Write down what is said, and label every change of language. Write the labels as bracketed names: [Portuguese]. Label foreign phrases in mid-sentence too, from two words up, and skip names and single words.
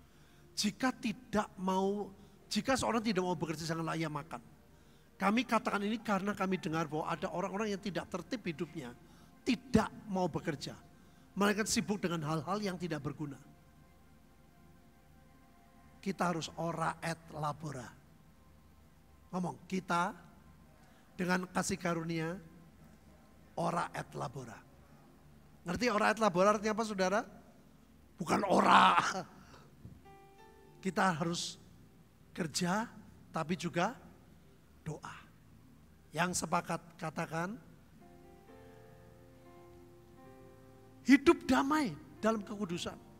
[Indonesian] Jika seorang tidak mau bekerja, janganlah ia makan. Kami katakan ini karena kami dengar bahwa ada orang-orang yang tidak tertib hidupnya, tidak mau bekerja. Mereka sibuk dengan hal-hal yang tidak berguna. Kita harus [Latin] ora et labora. [Indonesian] Ngomong, kita dengan kasih karunia [Latin] ora et labora. [Indonesian] Ngerti [Latin] ora et labora [Indonesian] artinya apa saudara? Bukan ora. Kita harus kerja tapi juga doa. Yang sepakat katakan, hidup damai dalam kekudusan.